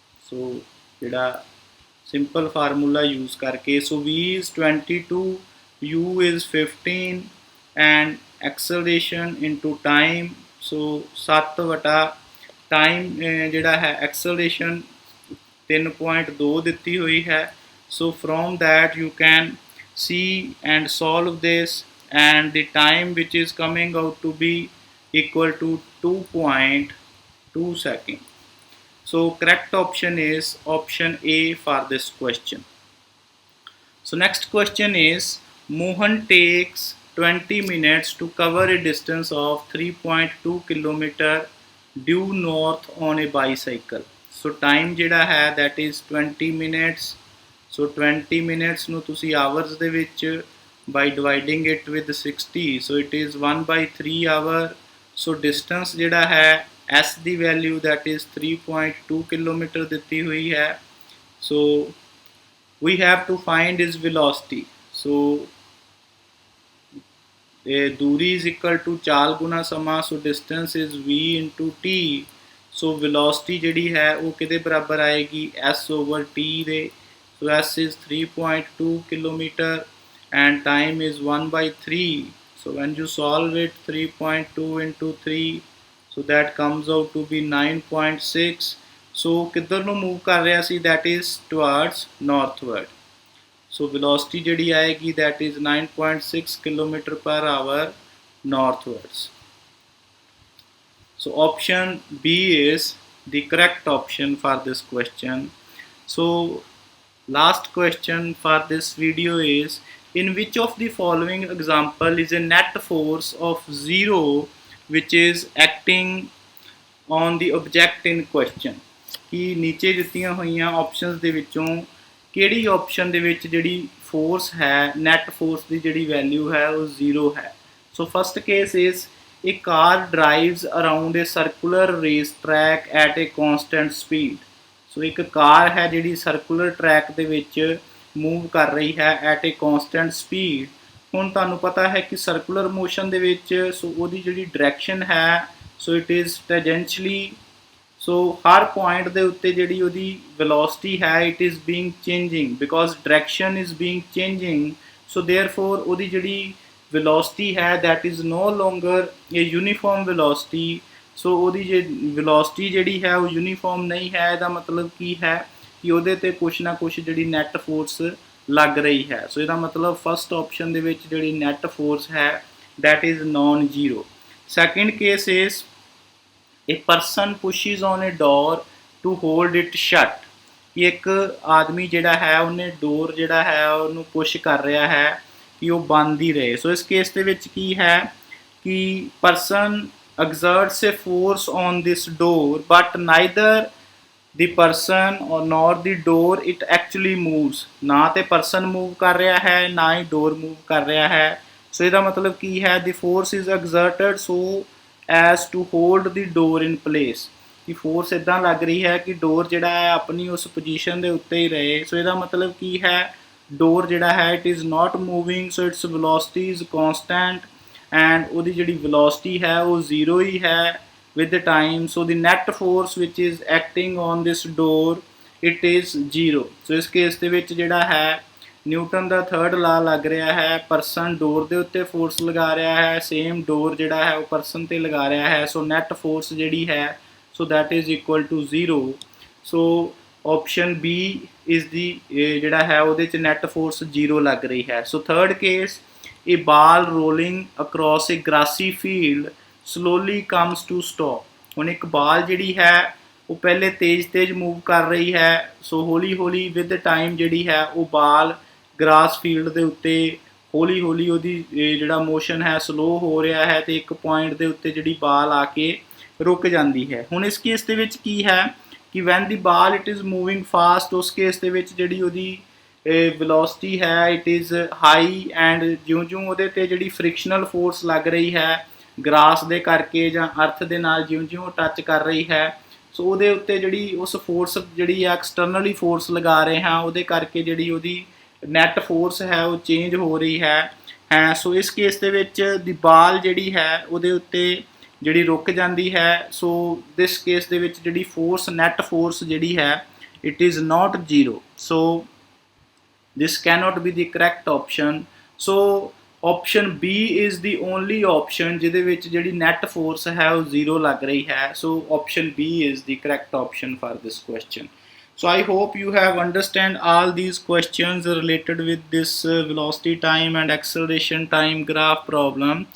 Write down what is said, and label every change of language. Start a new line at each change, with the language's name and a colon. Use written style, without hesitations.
Punjabi: ਸੋ ਜਿਹੜਾ simple formula use ਕਰਕੇ, ਸੋ
English: v is 22, u is 15 and acceleration into time,
Punjabi: ਸੋ 7 ਵਟਾ time ਜਿਹੜਾ ਹੈ acceleration 3.2 ਦਿੱਤੀ ਹੋਈ ਹੈ।
English: So from that you can see and solve this, and the time which is coming out to be equal to 2.2 seconds. So correct option is option A for this question. So next question is, Mohan takes 20 minutes to cover a distance of 3.2 kilometer due north on a bicycle. So time
Punjabi: ਜਿਹੜਾ ਹੈ
English: that is 20 minutes. So 20 minutes
Punjabi: ਨੂੰ ਤੁਸੀਂ
English: hours
Punjabi: ਦੇ ਵਿੱਚ
English: by dividing it with 60, so it is 1/3 hour. So distance
Punjabi: ਜਿਹੜਾ ਹੈ
English: s ਦੀ value that is 3.2 kilometer
Punjabi: ਦਿੱਤੀ ਹੋਈ ਹੈ।
English: So we have to find its velocity. So दूरी is equal to
Hindi: चाल गुना समा,
English: so distance is v into t.
Punjabi: So velocity ਜਿਹੜੀ ਹੈ ਉਹ ਕਿਹਦੇ ਬਰਾਬਰ ਆਏਗੀ? s over t ਦੇ।
English: So s is 3.2 kilometer and time is 1/3. So when you solve it, 3.2 into 3, so that comes out to be 9.6.
Punjabi: So ਕਿੱਧਰ ਨੂੰ move ਕਰ ਰਿਹਾ ਸੀ?
English: That is towards northward. So velocity
Punjabi: ਜਿਹੜੀ ਆਏਗੀ
English: that is 9.6 kilometer per hour northwards. So option B is the correct option for this question. So last question for this video is, in which of the following example is a net force of 0 which is acting on the object in question?
Punjabi: कि नीचे ਦਿੱਤੀਆਂ ਹੋਈਆਂ options ਦੇ ਵਿੱਚੋਂ ਕਿਹੜੀ option ਦੇ ਵਿੱਚ ਜਿਹੜੀ ਫੋਰਸ ਹੈ, ਨੈਟ ਫੋਰਸ ਦੀ ਜਿਹੜੀ ਵੈਲਿਊ ਹੈ ਉਹ 0 ਹੈ?
English: So first case is, a car drives around a circular race track at a constant speed.
Punjabi: ਸੋ ਇੱਕ ਕਾਰ ਹੈ ਜਿਹੜੀ ਸਰਕੂਲਰ ਟਰੈਕ ਦੇ ਵਿੱਚ ਮੂਵ ਕਰ ਰਹੀ ਹੈ
English: at a constant speed.
Punjabi: ਹੁਣ ਤੁਹਾਨੂੰ ਪਤਾ ਹੈ ਕਿ ਸਰਕੂਲਰ ਮੋਸ਼ਨ ਦੇ ਵਿੱਚ ਸੋ ਉਹਦੀ ਜਿਹੜੀ ਡਾਇਰੈਕਸ਼ਨ ਹੈ,
English: so it is tangentially,
Punjabi: so Har point ਦੇ ਉੱਤੇ ਜਿਹੜੀ ਉਹਦੀ ਵੈਲੋਸਿਟੀ ਹੈ
English: it is being changing
Punjabi: because direction is being changing,
English: so therefore
Punjabi: ਉਹਦੀ ਜਿਹੜੀ ਵੈਲੋਸਿਟੀ ਹੈ
English: that is no longer a uniform velocity।
Punjabi: ਸੋ ਉਹਦੀ ਜੇ ਵੈਲੋਸਿਟੀ ਜਿਹੜੀ ਹੈ ਉਹ ਯੂਨੀਫਾਰਮ ਨਹੀਂ ਹੈ, ਇਹਦਾ ਮਤਲਬ ਕੀ ਹੈ ਕਿ ਉਹਦੇ ਤੇ ਕੁਛ ਨਾ ਕੁਛ ਜਿਹੜੀ ਨੈਟ ਫੋਰਸ ਲੱਗ ਰਹੀ ਹੈ। ਸੋ ਇਹਦਾ ਮਤਲਬ ਫਸਟ ਆਪਸ਼ਨ ਦੇ ਵਿੱਚ ਜਿਹੜੀ ਨੈਟ ਫੋਰਸ ਹੈ
English: that is non zero। second case is a person pushes on a door to hold it shut।
Punjabi: ਕਿ ਇੱਕ ਆਦਮੀ ਜਿਹੜਾ ਹੈ ਉਹਨੇ ਡੋਰ ਜਿਹੜਾ ਹੈ ਉਹਨੂੰ ਪੁਸ਼ ਕਰ ਰਿਹਾ ਹੈ ਕਿ ਉਹ ਬੰਦ ਹੀ ਰਹੇ। ਸੋ ਇਸ ਕੇਸ ਦੇ ਵਿੱਚ ਕੀ ਹੈ ਕਿ
English: person exerts a force on this door but neither the person or nor the door it actually moves।
Punjabi: ਨਾ ਤੇ person move ਕਰ ਰਿਹਾ ਹੈ ਨਾ ਹੀ door move ਕਰ ਰਿਹਾ ਹੈ। ਸੋ ਇਹਦਾ ਮਤਲਬ ਕੀ ਹੈ
English: the force is exerted so as to hold the door in place।
Punjabi: ਕਿ ਫੋਰਸ ਇਦਾਂ ਲੱਗ ਰਹੀ ਹੈ ਕਿ ਡੋਰ ਜਿਹੜਾ ਹੈ ਆਪਣੀ ਉਸ ਪੋਜੀਸ਼ਨ ਦੇ ਉੱਤੇ ਹੀ ਰਹੇ। ਸੋ ਇਹਦਾ ਮਤਲਬ ਕੀ ਹੈ ਡੋਰ ਜਿਹੜਾ ਹੈ
English: it is not moving, so its velocity is constant and
Punjabi: ਉਹਦੀ ਜਿਹੜੀ ਵੈਲੋਸਿਟੀ ਹੈ ਉਹ ਜ਼ੀਰੋ ਹੀ ਹੈ
English: with the time। so the net force which is acting on this door it is zero।
Punjabi: so ਇਸ ਕੇਸ ਦੇ ਵਿੱਚ ਜਿਹੜਾ ਹੈ ਨਿਊਟਨ ਦਾ ਥਰਡ ਲਾ ਲੱਗ ਰਿਹਾ ਹੈ, ਪਰਸਨ ਡੋਰ ਦੇ ਉੱਤੇ ਫੋਰਸ ਲਗਾ ਰਿਹਾ ਹੈ, ਸੇਮ ਡੋਰ ਜਿਹੜਾ ਹੈ ਉਹ ਪਰਸਨ ਤੇ ਲਗਾ ਰਿਹਾ ਹੈ। ਸੋ ਨੈਟ ਫੋਰਸ ਜਿਹੜੀ ਹੈ ਸੋ
English: that is equal to zero।
Punjabi: So option
English: B is the
Punjabi: ਜਿਹੜਾ ਹੈ ਉਹਦੇ ਚ ਨੈਟ ਫੋਰਸ ਜ਼ੀਰੋ ਲੱਗ ਰਹੀ ਹੈ।
English: So third case a ball rolling across a grassy field slowly comes to stop।
Punjabi: ਹੁਣ ਇੱਕ ਬਾਲ ਜਿਹੜੀ ਹੈ ਉਹ ਪਹਿਲੇ ਤੇਜ਼ ਮੂਵ ਕਰ ਰਹੀ ਹੈ, ਸੋ ਹੌਲੀ ਹੌਲੀ ਵਿਦ ਟਾਈਮ ਜਿਹੜੀ ਹੈ ਉਹ ਬਾਲ ਗ੍ਰਾਸ ਫੀਲਡ ਦੇ ਉੱਤੇ ਹੌਲੀ ਹੌਲੀ ਉਹਦੀ ਜਿਹੜਾ ਮੋਸ਼ਨ ਹੈ ਸਲੋ ਹੋ ਰਿਹਾ ਹੈ ਤੇ ਇੱਕ ਪੁਆਇੰਟ ਦੇ ਉੱਤੇ ਜਿਹੜੀ ਬਾਲ ਆ ਕੇ ਰੁਕ ਜਾਂਦੀ ਹੈ। ਹੁਣ ਇਸ ਕੇਸ ਦੇ ਵਿੱਚ ਕੀ ਹੈ ਕਿ van ਦੀ ball
English: it is moving fast,
Punjabi: ਉਸ ਕੇਸ ਦੇ ਵਿੱਚ ਜਿਹੜੀ ਉਹਦੀ ਵੈਲੋਸਿਟੀ ਹੈ
English: it is high and
Punjabi: ਜਿਉਂ-ਜਿਉਂ ਉਹਦੇ ਤੇ ਜਿਹੜੀ ਫ੍ਰਿਕਸ਼ਨਲ ਫੋਰਸ ਲੱਗ ਰਹੀ ਹੈ ਗ੍ਰਾਸ ਦੇ ਕਰਕੇ ਜਾਂ ਅਰਥ ਦੇ ਨਾਲ ਜਿਉਂ-ਜਿਉਂ ਟੱਚ ਕਰ ਰਹੀ ਹੈ ਸੋ ਉਹਦੇ ਉੱਤੇ ਜਿਹੜੀ ਉਸ ਫੋਰਸ ਜਿਹੜੀ ਆ ਐਕਸਟਰਨਲੀ ਫੋਰਸ ਲਗਾ ਰਹੇ ਹਾਂ ਉਹਦੇ ਕਰਕੇ ਜਿਹੜੀ ਉਹਦੀ ਨੈਟ ਫੋਰਸ ਹੈ ਉਹ ਚੇਂਜ ਹੋ ਰਹੀ ਹੈ। ਸੋ ਇਸ ਕੇਸ ਦੇ ਵਿੱਚ ਦੀ ਬਾਲ ਜਿਹੜੀ ਹੈ ਉਹਦੇ ਉੱਤੇ ਜਿਹੜੀ ਰੁਕ ਜਾਂਦੀ ਹੈ। ਸੋ ਦਿਸ ਕੇਸ ਦੇ ਵਿੱਚ ਜਿਹੜੀ ਫੋਰਸ ਨੈਟ ਫੋਰਸ ਜਿਹੜੀ ਹੈ
English: It is not zero. So this cannot be the correct option। so option B is the only option
Punjabi: ਜਿਹਦੇ ਵਿੱਚ ਜਿਹੜੀ net force ਹੈ ਉਹ zero ਲੱਗ ਰਹੀ ਹੈ।
English: so option B is the correct option for this question। so I hope you have understand all these questions related with this velocity time and acceleration time graph problem।